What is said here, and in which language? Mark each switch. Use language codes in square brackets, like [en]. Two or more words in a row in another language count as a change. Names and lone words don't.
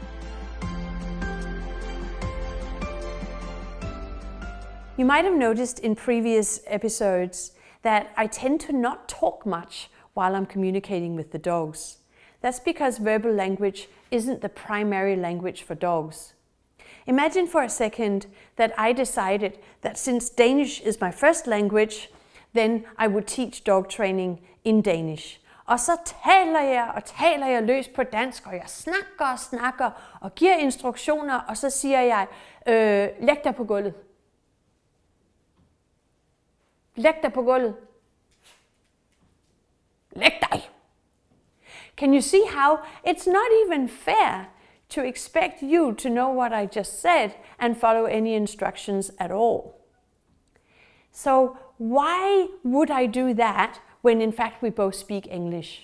[en] You might have noticed in previous episodes that I tend to not talk much while I'm communicating with the dogs. That's because verbal language isn't the primary language for dogs. Imagine for a second that I decided that since Danish is my first language, then I would teach dog training in Danish. [da] Og så taler jeg løs på dansk, og jeg snakker og giver instruktioner, og så siger jeg, læg dig på gulvet. Læg dig på gulvet. Læg dig. [en] Can you see how it's not even fair to expect you to know what I just said and follow any instructions at all? So why would I do that when in fact we both speak English?